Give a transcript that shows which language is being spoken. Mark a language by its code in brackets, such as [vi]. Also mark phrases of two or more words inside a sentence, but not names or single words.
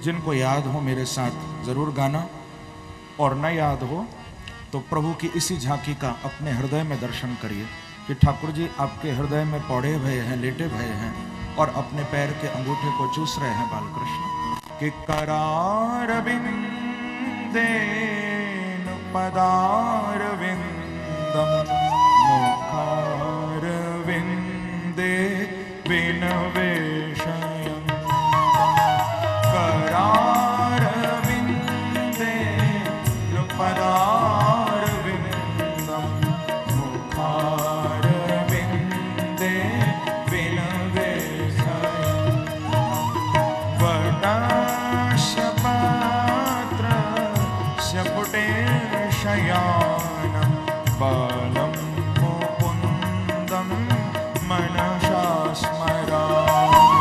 [hi] जिनको याद हो मेरे साथ जरूर गाना, और न याद हो तो प्रभु की इसी झांकी का अपने हृदय में दर्शन करिए कि ठाकुर जी आपके हृदय में पौड़े भये हैं, लेटे भये हैं और अपने पैर के अंगूठे को चूस रहे हैं बालकृष्ण। [sa] कि करार पदार विंदम मुखार विंदे विनवेशयम् करार विंदे पदार विंदम मुखार विंदे विनवेशयम् वटशपात्र शपुटे शयानं बालं मुकुन्दं मनसा स्मरामि।